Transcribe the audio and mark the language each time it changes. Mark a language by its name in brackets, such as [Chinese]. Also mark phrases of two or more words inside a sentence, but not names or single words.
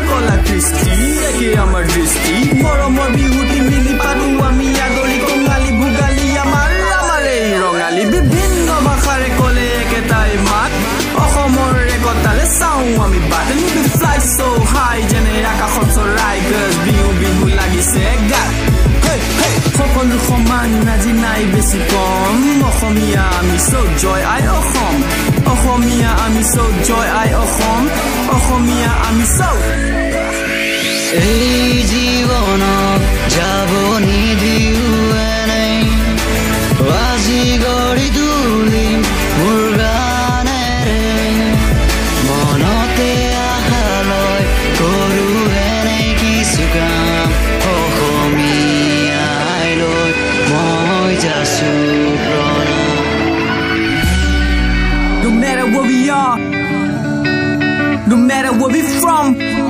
[Assamese] কলা কৃষ্টি একে আমাৰ দৃষ্টি মৰমৰ বিহুটি মিলি পাতো আমি আদৰি কঙালী ভোগালী আমাৰ এই ৰঙালী বিভিন্ন ভাষাৰে ক'লে একেটাই মাত অসমৰ একতালে চাওঁ আমি [English] but fly so high [Assamese] যেনে আকাশত চৰাই গছ বিহু বিহু লাগিছে গাত সকলো সমান আজি নাই বেছি কম অসমীয়া আমি চৌ জয় আই অসম অসমীয়া আমি চৌ জয় আই অসম অসমীয়া আমি চৌ এই জীৱনক যাব নিদিওঁ নাই আজি গঢ়ি তুলিম মোৰ গানেৰে মনতে আশালৈ কৰোঁ এনে কিছু কাম অসমীয়াই লৈ মই যাছোঁ প্ৰণাম [English] No matter where we are, no matter where we from